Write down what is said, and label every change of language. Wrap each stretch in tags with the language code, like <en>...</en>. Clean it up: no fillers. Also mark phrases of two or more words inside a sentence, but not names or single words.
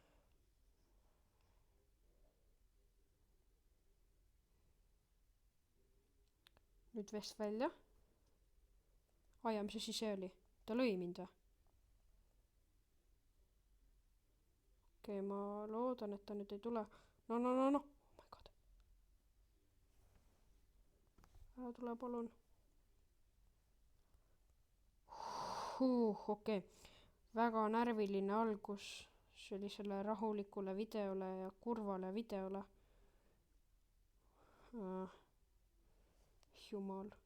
<et>Nüüd vest välja. Aia, mis asi see oli? Ta lõi mind või? Okei, ma loodan, et ta nüüd ei tule.</et> <en>No. Oh my god.</en> <et>Ära tule, palun. Okei. Väga närviline algus sellisele rahulikule videole ja kurvale videole. Jumal.</et>